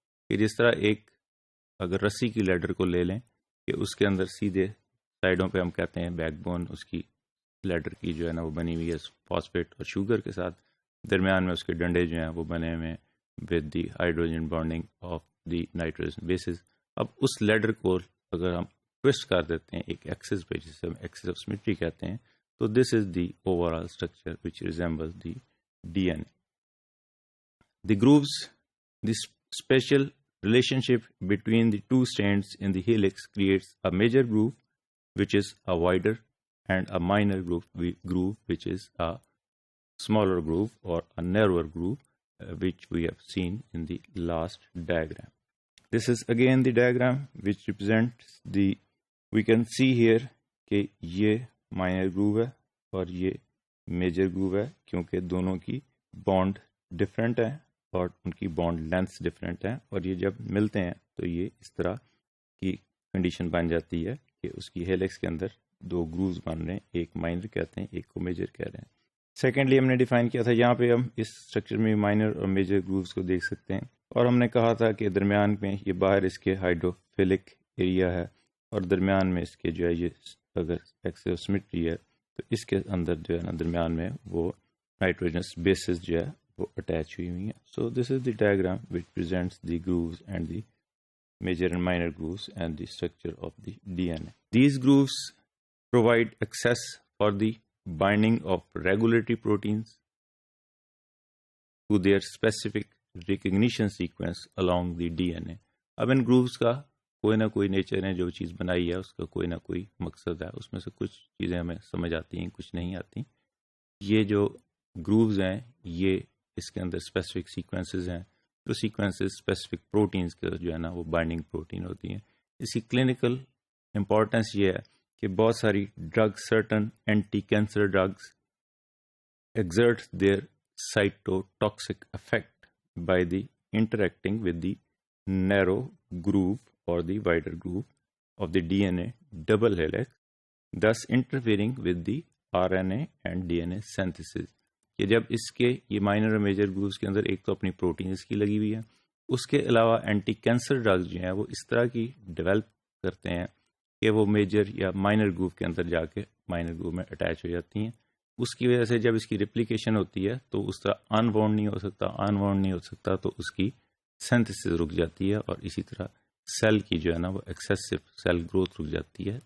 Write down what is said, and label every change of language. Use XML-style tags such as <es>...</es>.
<ur>کہ جس طرح ایک اگر رسی کی لیڈر کو لے لیں کہ اس کے اندر سیدھے سائڈوں پہ ہم کہتے ہیں بیک بون اس کی لیڈر کی جو ہے نا وہ بنی ہوئی ہے فاسفیٹ اور شوگر کے ساتھ، درمیان میں اس کے ڈنڈے جو ہیں وہ بنے ہوئے ہیں</ur> <en>With the hydrogen bonding of the nitrogen bases.</en> <ur>اب اس لیڈر کو اگر ہم ٹوسٹ کر دیتے ہیں ایک ایکسس پہ جسے ہم ایکسس آف سیمیٹری کہتے ہیں،</ur> <en>so this is the overall structure which resembles the DNA. The grooves, the special relationship between the two strands in the helix creates a major groove which is a wider and a minor groove which is a smaller groove or a narrower groove which we have seen in the last diagram. This is again the diagram which represents the, we can see here</en> <ur>کہ یہ minor grove ہے اور یہ major grove ہے، کیونکہ دونوں کی bond different ہیں اور ان کی بانڈ لینتھس ڈفرینٹ ہیں، اور یہ جب ملتے ہیں تو یہ اس طرح کی کنڈیشن بن جاتی ہے کہ اس کی ہیلکس کے اندر 2 گرووز بن رہے ہیں، ایک مائنر کہتے ہیں ایک کو میجر کہہ رہے ہیں. سیکنڈلی ہم نے ڈیفائن کیا تھا، یہاں پہ ہم اس اسٹرکچر میں مائنر اور میجر گرووز کو دیکھ سکتے ہیں، اور ہم نے کہا تھا کہ درمیان میں یہ باہر اس کے ہائیڈروفیلک ایریا ہے اور درمیان میں اس کے جو ہے یہ اگر ایکسس آف سیمیٹری ہے تو اس کے اندر جو ہے نا درمیان میں وہ نائٹروجنس بیسز جو ہے وہ اٹیچ ہوئی ہوئی ہیں.</ur> <en>So this is the diagram which presents the grooves and the major and minor grooves and the structure of the DNA. These grooves provide access for the binding of regulatory proteins to their specific recognition sequence along the DNA.</en> <ur>اب ان grooves کا کوئی نہ کوئی nature نے جو چیز بنائی ہے اس کا کوئی نہ کوئی مقصد ہے، اس میں سے کچھ چیزیں ہمیں سمجھ آتی ہیں کچھ نہیں آتی. یہ جو گرووز ہیں یہ اس کے اندر اسپیسیفک سیکوینسز ہیں، جو سیکوینسز اسپیسیفک پروٹینز کے جو ہے نا وہ بائنڈنگ پروٹین ہوتی ہیں. اس کی کلینکل امپورٹنس یہ ہے کہ بہت ساری drug, certain anti cancer drugs</ur> <en>exert their cytotoxic effect by the interacting with the narrow groove or the wider groove of the DNA double helix, thus interfering with the RNA and DNA synthesis.</en> <ur>کہ جب اس کے یہ minor اور major grooves کے اندر ایک تو اپنی protein اس کی لگی ہوئی ہے، اس کے علاوہ اینٹی کینسر ڈرگز جو ہیں وہ اس طرح کی ڈیولپ کرتے ہیں کہ وہ میجر یا مائنر گروو کے اندر جا کے مائنر گروو میں اٹیچ ہو جاتی ہیں. اس کی وجہ سے جب اس کی ریپلیکیشن ہوتی ہے تو اس طرح ان وانڈ نہیں ہو سکتا تو اس کی سینتھسس رک جاتی ہے، اور اسی طرح سیل کی جو ہے نا وہ ایکسیسو سیل گروتھ رک جاتی ہے.</ur>